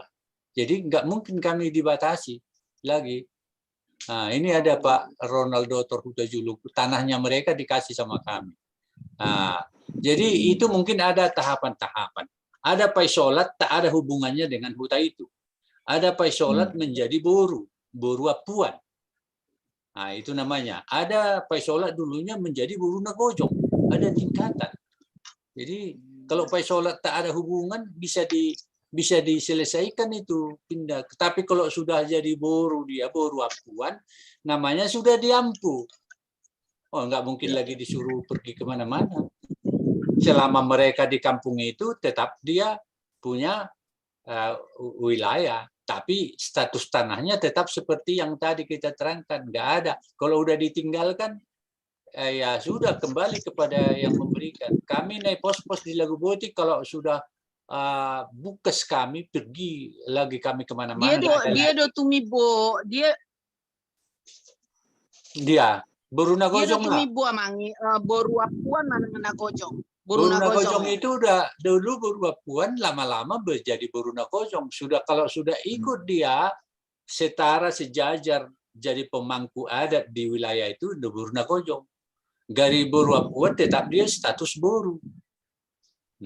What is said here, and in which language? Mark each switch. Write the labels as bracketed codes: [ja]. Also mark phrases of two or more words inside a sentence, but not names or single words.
[id] Jadi nggak mungkin kami dibatasi lagi. Nah, ini ada Pak Ronaldo Torhutajulu, tanahnya mereka dikasih sama kami. Nah, jadi itu mungkin ada tahapan-tahapan. Ada Paisolat tak ada hubungannya dengan huta itu. Ada Paisolat menjadi [bbc] boru apuan. [id] Nah, itu namanya. Ada Paisolat dulunya menjadi Boruna Gojong. Ada tingkatan. Jadi kalau Paisolat tak ada hubungan bisa diselesaikan itu pindah. Tapi kalau sudah jadi [bbc] boru apuan, [id] namanya sudah diampu. Oh, nggak mungkin lagi disuruh pergi kemana-mana. Selama mereka di kampung itu tetap dia punya wilayah. Tapi status tanahnya tetap seperti yang tadi kita terangkan, nggak ada. Kalau udah ditinggalkan, ya sudah kembali kepada yang memberikan. Kami naik pos-pos di Lagoboti, kalau sudah bukes kami pergi lagi kami kemana-mana. [bbc] Dia do tumibo, dia [id] Boruna Gojong lah. [bbc] tumibo amangi boru apuan mana Gojong. [id] Boruna Gojong itu udah dulu Boru Apuan, lama-lama menjadi Boruna Gojong. Kalau sudah ikut dia setara sejajar jadi pemangku adat di wilayah itu udah Boruna Gojong. Dari Boru Apuan tetap dia status boru.